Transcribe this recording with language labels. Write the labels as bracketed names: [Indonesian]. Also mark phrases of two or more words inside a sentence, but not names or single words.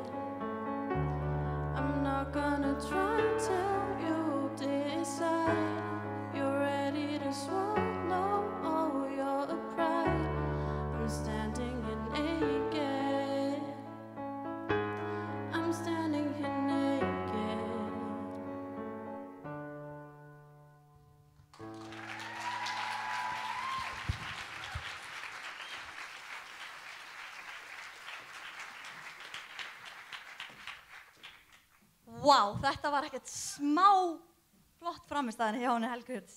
[English] I'm not gonna try till you decide. You're ready to swallow all your pride. I'm standing here naked. I'm standing here naked. [Icelandic] Vá, þetta var ekkert smá flott framistæðan hjá henni Helgu Hjördísi.